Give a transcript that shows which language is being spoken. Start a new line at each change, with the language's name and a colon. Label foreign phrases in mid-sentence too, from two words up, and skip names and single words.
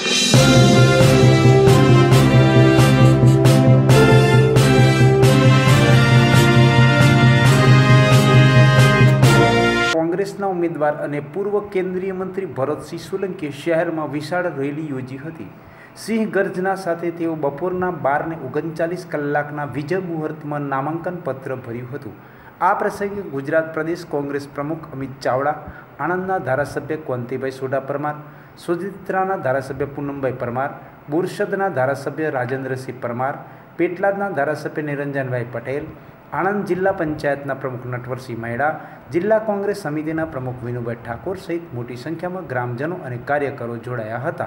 Gujarati: કોંગ્રેસના ઉમેદવાર અને પૂર્વ કેન્દ્રીય મંત્રી ભરતસિંહ સોલંકીએ શહેરમાં વિશાળ રેલી યોજી હતી। સિંહ ગર્જના સાથે તેઓ બપોરના 12:39 કલાકના વિજય મુહૂર્તમાં નામાંકન પત્ર ભર્યું હતું। આ પ્રસંગે ગુજરાત પ્રદેશ કોંગ્રેસ પ્રમુખ અમિત ચાવડા, આણંદના ધારાસભ્ય કોંતીભાઈ સોઢા પરમાર, સોજિત્રાના ધારાસભ્ય પૂનમભાઈ પરમાર, બોરસદના ધારાસભ્ય રાજેન્દ્રસિંહ પરમાર, પેટલાદના ધારાસભ્ય નિરંજનભાઈ પટેલ, આણંદ જિલ્લા પંચાયતના પ્રમુખ નટવરસિંહ મહેડા, જિલ્લા કોંગ્રેસ સમિતિના પ્રમુખ વિનુભાઈ ઠાકોર સહિત મોટી સંખ્યામાં ગ્રામજનો અને કાર્યકરો જોડાયા હતા।